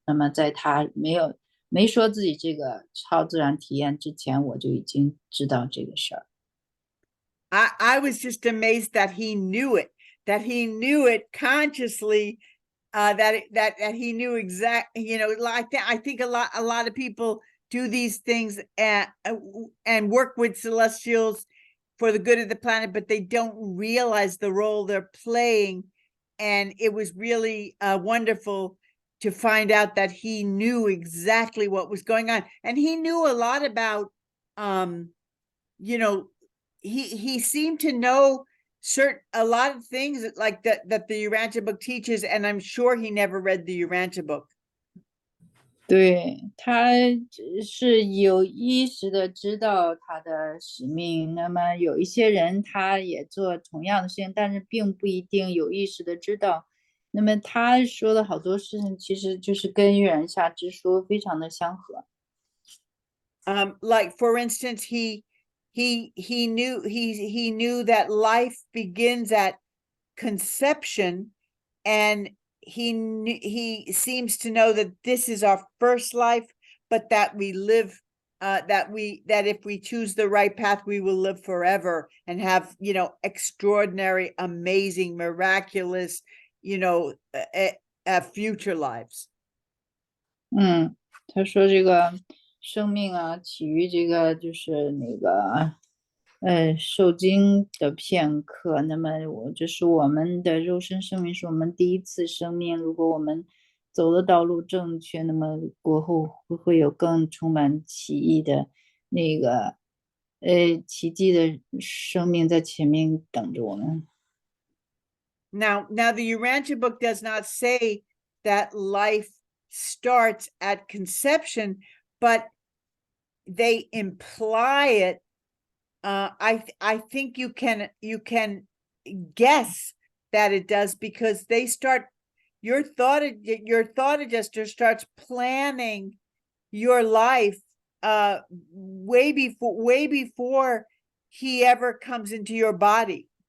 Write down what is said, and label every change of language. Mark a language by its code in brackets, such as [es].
[zh] 那么在他没说自己这个超自然体验之前，我就已经知道这个事儿。 [en] I was just amazed that he knew it consciously, that he knew exactly, I think a lot of people do these things and work with celestials for the good of the planet, but they don't realize the role they're playing. And it was really wonderful to find out that he knew exactly what was going on. And he knew a lot about, you know, he seemed to know a lot of things like that the Urantia book teaches, and I'm sure he never read the Urantia book. [zh] 对，他只是有意识的知道他的使命。那么有一些人他也做同样的事情，但是并不一定有意识的知道。那么他说的好多事情，其实就是跟《月然下之书》非常的相合。 [en] Like for instance, he knew that life begins at conception, and he seems to know that this is our first life, but that we live, that if we choose the right path, we will live forever and have, you know, extraordinary, amazing, miraculous, you know, future lives. [zh] 他说这个生命啊，起于这个就是那个受精的片刻。那么这是我们的肉身生命，是我们第一次生命。如果我们走的道路正确，那么过后会有更充满奇异的那个奇迹的生命在前面等着我们。 [en] Now the Urantia book does not say that life starts at conception, but they imply it. I think you can guess that it does, because they start, your thought adjuster starts planning your life way before he ever comes into your body.